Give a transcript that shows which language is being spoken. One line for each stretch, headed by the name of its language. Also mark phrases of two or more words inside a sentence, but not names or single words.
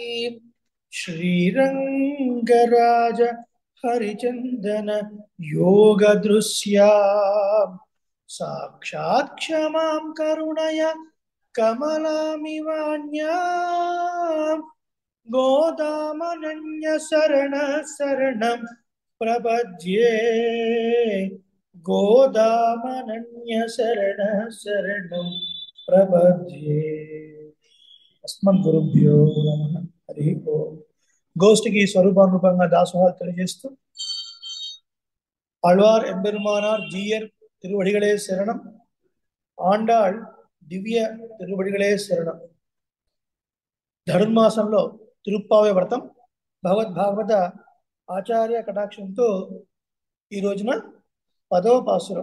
Sanskrit: श्रीरंगराज हरिचंदन योग दृश्या साक्षात् क्षमां करुणया कमलामिवान्यां गोदामनन्य शरण शरणं प्रपद्ये गोदामनन्य शरण शरणं प्रपद्ये। अस्मद्गुरुभ्यो नमः। हरि ओम।
Telugu: గోష్ఠికి స్వరూపానురూపంగా దాసోహాలు తెలియజేస్తూ
Tamil: ஆழ்வார் எம்பெருமானார் ஜீயர் திருவடிகளே சரணம், ஆண்டாள் திவ்ய திருவடிகளே சரணம்.
Telugu: ధనుర్మాసంలో తిరుప్పావే వ్రతం భగవద్భాగవత ఆచార్య కటాక్షంతో ఈ రోజున 10వ పాసురం.